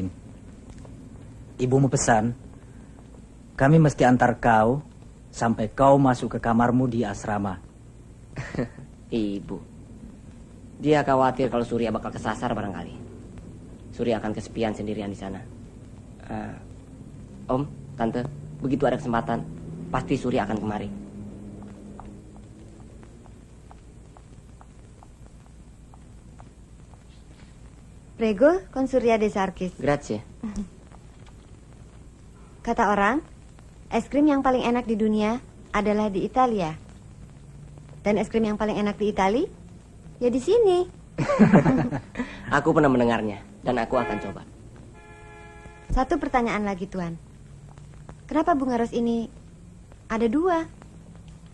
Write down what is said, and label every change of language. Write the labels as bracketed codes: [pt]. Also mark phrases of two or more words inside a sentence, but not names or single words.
[id] Ibumu pesan, kami mesti antar kau sampai kau masuk ke kamarmu di asrama. Ibu. Dia khawatir kalau Surya bakal kesasar barangkali. Surya akan kesepian sendirian di sana. Om, Tante, begitu ada kesempatan, pasti Surya akan kemari. [it] Prego, con Surya de Sarkis. Grazie. [id] Kata orang, es krim yang paling enak di dunia adalah di Italia. Dan es krim yang paling enak di Itali, ya di sini. Aku pernah mendengarnya, dan aku akan coba. Satu pertanyaan lagi, Tuan. Kenapa bunga ros ini ada 2?